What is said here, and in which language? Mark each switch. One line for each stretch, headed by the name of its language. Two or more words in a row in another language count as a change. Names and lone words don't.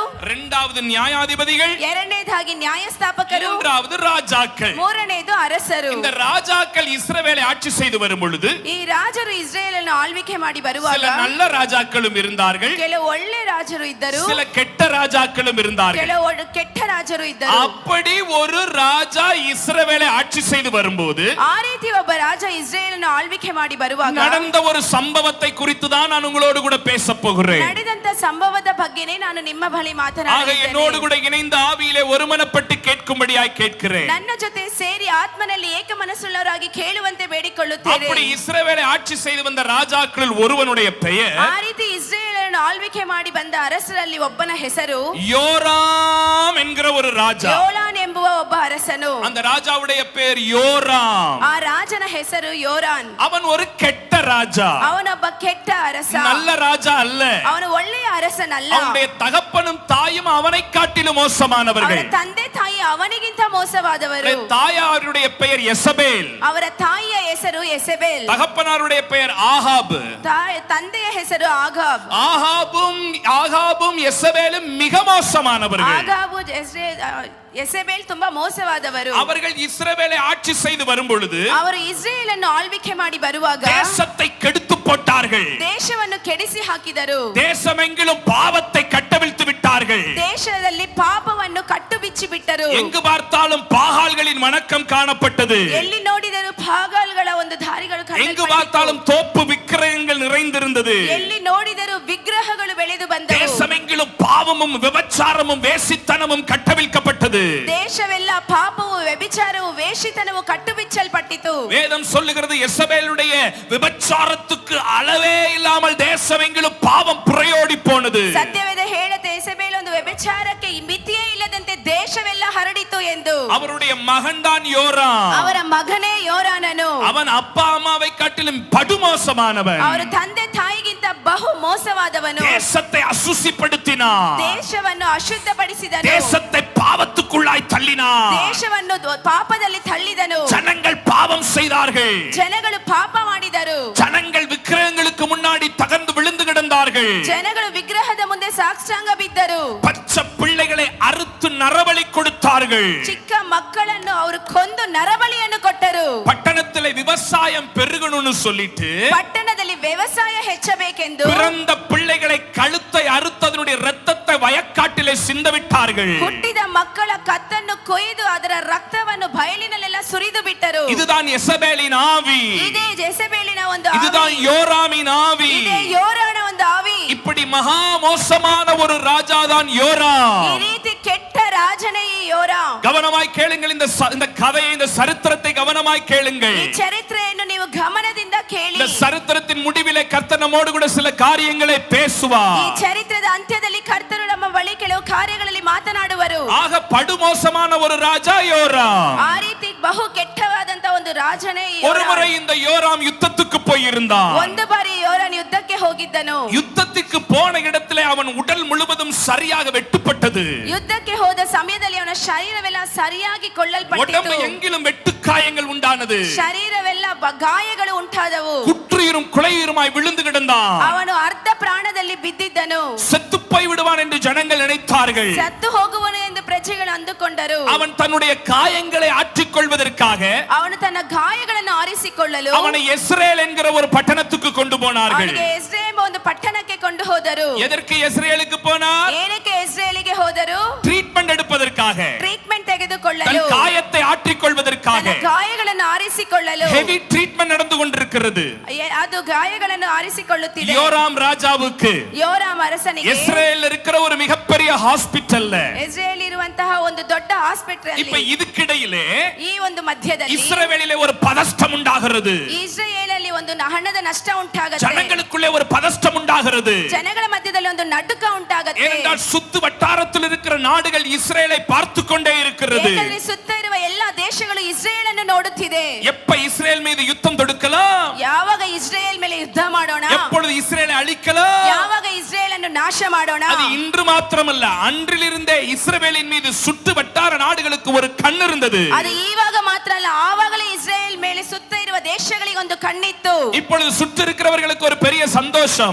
Tamil: இரண்டாவது நியாயாதிபதிகள்,
Kannada: ಎರಡನೇದಾಗಿ ನ್ಯಾಯಸ್ಥಾಪಕರು,
Tamil: மூன்றாவது ராஜாக்கள்.
Kannada: ಮೂರನೇದು ಅರಸರು.
Tamil: இந்த ராஜாக்கள் இஸ்ரவேலை ஆட்சி செய்து வரும் பொழுது
Kannada: ಈ ರಾಜರು ಇಸ್ರೇಲನ್ನು ಆಳ್ವಿಕೆ ಮಾಡಿ
Tamil: சில
Kannada: ಬರುವಾಗ
Tamil: நல்ல ராஜாக்களும் இருந்தார்கள்,
Kannada: ಕೆಲವು ಒಳ್ಳೆ ರಾಜರು ಇದ್ದರು,
Tamil: சில கெட்ட ராஜாக்களும் இருந்தார்கள்.
Kannada: ಕೆಲವು ಕೆಟ್ಟ ರಾಜರು ಇದ್ದರು.
Tamil: அப்படி ஒரு ராஜா இஸ்ரவேலை ஆட்சி செய்து வரும்போது
Kannada: ಆ ರೀತಿ ಒಬ್ಬ ರಾಜ ಇಸ್ರೇಲನ್ನು ಆಳ್ವಿಕೆ ಮಾಡಿ ಬರುವಾಗ
Tamil: நடந்த ஒரு சம்பவத்தை குறித்து தான் நான் உங்களோடு கூட பேச போகிறேன்.
Kannada: ನಡೆದಂತ ಸಂಭವದ ಬಗ್ಗೆನೇ ನಾನು ನಿಮ್ಮ ಬಳಿ
Tamil: ஆக
Kannada: ಮಾತನಾಡುತ್ತೇನೆ.
Tamil: என்னோடு கூட இணைந்த ஆவியிலே ஒருமனப்பட்டு கேட்கும்படியாய் கேட்கிறேன்.
Kannada: ನನ್ನ ಜೊತೆ ಸೇರಿ ಆತ್ಮನಲ್ಲಿ ಏಕ ಮನಸ್ಸುಳ್ಳವರಾಗಿ ಕೇಳುವಂತೆ ಬೇಡಿಕೊಳ್ಳುತ್ತೇನೆ.
Tamil: அப்படி இஸ்ரவேலை ஆட்சி செய்து வந்த ராஜாக்களில் ஒருவனுடைய பெயர்
Kannada: ಆ ರೀತಿ ಇಸ್ರೇಲನ್ನು ಆಳ್ವಿಕೆ ಮಾಡಿ ಬಂದ ಅರಸರಲ್ಲಿ ಒಬ್ಬನ ಹೆಸರು
Tamil: யோராம் என்கிற ஒரு ராஜா.
Kannada: ಯೋರಾನ್ ಎಂಬುವ ಒಬ್ಬ ಅರಸನು.
Tamil: அந்த ராஜாவுடைய பெயர் யோராம்.
Kannada: ಆ ರಾಜನ ಹೆಸರು ಯೋರಾನ್.
Tamil: அவன் ஒரு கெட்ட ராஜா,
Kannada: ಅವನೊಬ್ಬ ಕೆಟ್ಟ ಅರಸ.
Tamil: நல்ல ராஜா அல்ல.
Kannada: ಅವನು ಒಳ್ಳೆಯ ಅರಸನಲ್ಲ.
Tamil: அவனுடைய தகப்பனும் தாயும் அவனை காட்டிலும் மோசமானவர்கள்.
Kannada: ಅವರ ತಂದೆ ತಾಯಿ ಅವನಿಗಿಂತ ಮೋಸವಾದವರು.
Tamil: தாயாருடைய பெயர் எசபேல்,
Kannada: ಅವರ ತಾಯಿಯ ಹೆಸರು ಎಸೆಬೇಲ್.
Tamil: தகப்பனாருடைய பெயர் ஆகாப்.
Kannada: ತಂದೆಯ ಹೆಸರು ಆಗಾಬ್.
Tamil: ஆகாபும் எசபேலும் மிக மோசமானவர்கள்.
Kannada: ಆಗಾಬು ಎಸೆಬೇಲ್ ತುಂಬಾ ಮೋಸವಾದವರು.
Tamil: அவர்கள் இஸ்ரவேலை ஆட்சி செய்து வரும் பொழுது
Kannada: ಅವರು ಇಸ್ರೇಲನ್ನು ಆಳ್ವಿಕೆ ಮಾಡಿ ಬರುವಾಗ
Tamil: தேசத்தை கெடுத்து போட்டார்கள்.
Kannada: ದೇಶವನ್ನು ಕೆಡಿಸಿ ಹಾಕಿದರು.
Tamil: தேசமெங்கிலும் பாவத்தை கட்டவிழ்த்து விட்டார்கள்.
Kannada: ದೇಶದಲ್ಲಿ ಪಾಪವನ್ನು ಕಟ್ಟು ಬಿಚ್ಚಿ ಬಿಟ್ಟರು.
Tamil: எங்கு பார்த்தாலும் பாகால்களின் வணக்கம் காணப்பட்டது.
Kannada: ಎಲ್ಲಿ ನೋಡಿದರೂ ಪಾಗಾಲ್ಗಳ ಒಂದು ದಾರಿಗಳು
Tamil: எங்கு பார்த்தாலும் தோப்பு விக்கிரகங்கள் நிறைந்திருந்தது.
Kannada: ಎಲ್ಲಿ ನೋಡಿದರೂ ವಿಗ್ರಹಗಳು ಬೆಳೆದು ಬಂದವು.
Tamil: தேசமெங்கிலும் பாவமும் விபச்சாரமும் வேசித்தனமும் கட்டவிழ்க்கப்பட்டது.
Kannada: ದೇಶವೆಲ್ಲ ಪಾಪವು ವ್ಯಭಿಚಾರವು ವೇಷಿತನವು ಕಟ್ಟು ಬಿಚ್ಚಲ್ಪಟ್ಟಿತು.
Tamil: வேதம் சொல்லுகிறது எசபேலுடைய விபச்சாரத்துக்கு அளவே இல்லாமல் தேசமெங்கிலும் பாவம் புரையோடி போனது.
Kannada: ಸತ್ಯವೇದ ಹೇಳುತ್ತೆ ಎಸೆಬೇಲ್ ಒಂದು ವ್ಯಭಿಚಾರಕ್ಕೆ ಮಿತಿಯೇ ಇಲ್ಲದಂತೆ ದೇಶವೆಲ್ಲ ಹರಡಿತು ಎಂದು.
Tamil: அவருடைய மகன் தான் யோராம்.
Kannada: ಅವರ ಮಗನೇ ಯೋರಾನನು.
Tamil: அவன் அப்பா அம்மாவை காட்டிலும் படுமோசமானவன்.
Kannada: ಅವರ ತಂದೆ ತಾಯಿಗಿಂತ ಬಹು ಮೋಸವಾದವನು.
Tamil: தேசத்தை அசுசிப்படுத்தினான்.
Kannada: ದೇಶವನ್ನು ಅಶುದ್ಧಪಡಿಸಿದನು.
Tamil: தேசத்தை பாவத்துக்குள்ளாய் தள்ளினான்.
Kannada: ದೇಶವನ್ನು ಪಾಪದಲ್ಲಿ ತಳ್ಳಿದನು.
Tamil: ஜனங்கள் பாவம் செய்தார்கள்.
Kannada: ಜನಗಳು ಪಾಪ ಮಾಡಿದರು.
Tamil: ஜனங்கள் விக்கிரகங்களுக்கு முன்னாடி தகர்ந்து விழுந்து கிடந்தார்கள்.
Kannada: ಜನಗಳು ವಿಗ್ರಹದ ಮುಂದೆ ಸಾಷ್ಟಾಂಗ ಬಿದ್ದರು.
Tamil: பச்சை பிள்ளைகளை அறுத்து நரபலி கொடுத்தார்கள்.
Kannada: ಚಿಕ್ಕ ಮಕ್ಕಳನ್ನು ಅವರು ಕೊಂದು ನರಬಲಿಯನ್ನು ಕೊಟ್ಟರು.
Tamil: பட்டணத்திலே விவசாயம் பெருகணும்னு சொல்லிட்டு
Kannada: ಪಟ್ಟಣದಲ್ಲಿ ವ್ಯವಸಾಯ ಹೆಚ್ಚಬೇಕೆಂದು
Tamil: பிறந்த பிள்ளைகளை கழுத்தை அறுத்ததனுடைய இரத்தத்தை வயக்காட்டிலே சிந்தவிட்டார்கள்.
Kannada: ಹುಟ್ಟಿದ ಮಕ್ಕಳ ಕತ್ತನ್ನು ಕೊಯ್ದು ಅದರ ರಕ್ತವನ್ನು ಬಯಲಿನಲ್ಲೆಲ್ಲ ಸುರಿದು ಬಿಟ್ಟರು.
Tamil: இதுதான் எசபேலின் ஆவி.
Kannada: ಇದೇ ಜೆಸಬೇಲಿನ ಒಂದು
Tamil: இதுதான்
Kannada: ಆವಿ.
Tamil: யோராமின் ஆவி.
Kannada: ಇದೇ ಯೋರಾನ ಒಂದು ಆವಿ.
Tamil: இப்படி மகா மோசமான ஒரு ராஜா தான்
Kannada: ಈ
Tamil: யோராம்.
Kannada: ರೀತಿ ಕೆಟ್ಟ ರಾಜನೇ ಈ ಯೋರಾಮ್.
Tamil: கவனமாய் கேளுங்கள். இந்த கதையை, இந்த சரித்திரத்தை கவனமாய் கேளுங்கள்.
Kannada: ಈ ಚರಿತ್ರೆಯನ್ನು ನೀವು ಗಮನದಿಂದ ಕೇಳಿ.
Tamil: இந்த சரித்திரத்தின் முடிவிலே கர்த்தர் நம்மோடு கூட சில காரியங்களை
Kannada: ಈ
Tamil: பேசுவார்.
Kannada: ಚರಿತ್ರದ ಅಂತ್ಯದಲ್ಲಿ ಕರ್ತರು ನಮ್ಮ ಬಳಿ ಕೆಲವು ಕಾರ್ಯಗಳಲ್ಲಿ ಮಾತನಾಡುವರು.
Tamil: ஆக படுமோசமான ஒரு ராஜா யோராம்.
Kannada: ಆ ರೀತಿ ಬಹು ಕೆಟ್ಟವಾದಂತ ಒಂದು ರಾಜನೇ ಈ
Tamil: ஒரு
Kannada: ಯೋರಾಮ್.
Tamil: முறை இந்த யோராம் யுத்தத்துக்கு போயிருந்தான்.
Kannada: ಒಂದು ಬಾರಿ ಯೋರಾನ್ ಯುದ್ಧಕ್ಕೆ ಹೋಗಿದ್ದನು.
Tamil: யுத்தத்துக்கு போன இடத்திலே அவன் உடல் முழுவதும் சரியாக வெட்டுப்பட்டது.
Kannada: ಯುದ್ಧಕ್ಕೆ ಹೋದ ಸಮಯದಲ್ಲಿ ಅವನ ಶರೀರವೆಲ್ಲ ಸರಿಯಾಗಿ
Tamil: உடம்பு
Kannada: ಕೊಳ್ಳಲ್ಪಟ್ಟಿತು.
Tamil: எங்கிலும் வெட்டு காயங்கள் உண்டானது.
Kannada: ಶರೀರವೆಲ್ಲ ಗಾಯಗಳು ಉಂಟಾದವು.
Tamil: குற்றுயிரும் குலையுருமாய் விழுந்து கிடந்தான்.
Kannada: ಅವನು ಅರ್ಧ ಪ್ರಾಣದಲ್ಲಿ ಬಿದ್ದಿದ್ದನು.
Tamil: செத்து போய் விடுவான் என்று ஜனங்கள் நினைத்தார்கள்.
Kannada: ಸತ್ತು ಹೋಗುವನು ಎಂದು ಪ್ರಜೆಗಳು ಅಂದುಕೊಂಡರು.
Tamil: அவன் தன்னுடைய காயங்களை ஆற்றிக் கொள்வதற்காக
Kannada: ಅವನು ತನ್ನ ಗಾಯಗಳನ್ನು ಆರಿಸಿಕೊಳ್ಳಲು
Tamil: அவனை எஸ்ரேல் என்கிற ஒரு பட்டணத்துக்கு கொண்டு போனார்கள்.
Kannada: ಅವನಿಗೆ ಎಸ್ರೇಲ್ ಒಂದು ಪಟ್ಟಣಕ್ಕೆ ಕೊಂಡು ಹೋದರು.
Tamil: எதற்கு எஸ்ரேலுக்கு போனார்?
Kannada: ಏನಕ್ಕೆ ಇಸ್ರೇಲಿಗೆ ಹೋದರು?
Tamil: ட்ரீட்மெண்ட் எடுப்பதற்காக,
Kannada: ಟ್ರೀಟ್ಮೆಂಟ್
Tamil: தன்
Kannada: ತೆಗೆದುಕೊಳ್ಳಲು,
Tamil: காயத்தை ஆற்றிக் கொள்வதற்காக.
Kannada: ತನ್ನ ಗಾಯಗಳನ್ನು ಆರಿಸಿಕೊಳ್ಳಲು.
English: heavy treatment
Tamil: நடந்து கொண்டிருக்கிறது.
Kannada: ಅದು ಗಾಯಗಳನ್ನು ಆರಿಸಿಕೊಳ್ಳುತ್ತಿದೆ.
Tamil: யோராம் ராஜாவுக்கு
Kannada: ಯೋರಾಮ್ ಅರಸನಿಗೆ
Tamil: இஸ்ரேல் இருக்கிற ஒரு மிகப்பெரிய ஹாஸ்பிடல்ல
Kannada: ಇಸ್ರೇಲ್ ಇರುವಂತಹ ಒಂದು ದೊಡ್ಡ ಹಾಸ್ಪಿಟಲ್
Tamil: இப்ப இதுக்கிடையிலே
Kannada: ಈ ಒಂದು ಮಧ್ಯದಲ್ಲಿ
Tamil: இஸ்ரவேலிலே ஒரு பதஷ்டம் உண்டாகிறது.
Kannada: ಇಸ್ರೇಲಲ್ಲಿ ಒಂದು ಹಣದ ನಷ್ಟ ಉಂಟಾಗುತ್ತೆ.
Tamil: ஜனங்களுக்குள்ளே ஒரு பதஷ்டம் உண்டாகிறது.
Kannada: ಜನಗಳ ಮಧ್ಯದಲ್ಲಿ ಒಂದು ನಡುಕ ಉಂಟಾಗುತ್ತೆ.
Tamil: ஏனென்றால் சுத்து வட்டாரத்தில் இருக்கிற நாடுகள் இஸ்ரேலை பார்த்து கொண்டே இருக்கிறது.
Kannada: ಏಕೆಂದರೆ ಸುತ್ತ ಇರುವ ಎಲ್ಲ ದೇಶಗಳು ಇಸ್ರೇಲ್ ಅನ್ನು ನೋಡುತ್ತಿದೆ.
Tamil: எப்ப இஸ்ரேல் மீது யுத்தம் தொடுக்கலாம்?
Kannada: ಯಾವಾಗ ಇಸ್ರೇಲ್ ಮೇಲೆ ಯುದ್ಧ ಮಾಡೋಣ?
Tamil: எப்பொழுது இஸ்ரேலை அழிக்கலாம்?
Kannada: ಯಾವಾಗ ಇಸ್ರೇಲ್ ಅನ್ನು ನಾಶ ನಾಶ ಮಾಡೋಣ.
Tamil: அது இன்று மாத்திரமல்ல, அன்றிலிருந்தே இஸ்ரவேலின் மீது சுற்று வட்டார நாடுகளுக்கு ஒரு கண் இருந்தது.
Kannada: ಅದು ಈವಾಗ ಮಾತ್ರ ಅಲ್ಲ, ಆವಾಗಲೇ ಇಸ್ರೇಲ್ ಮೇಲೆ ಸುತ್ತ ಇರುವ ದೇಶಗಳಿಗೆ ಒಂದು ಕಣ್ಣಿತ್ತು.
Tamil: இப்பொழுது சுற்றி இருக்கிறவர்களுக்கு ஒரு பெரிய சந்தோஷம்.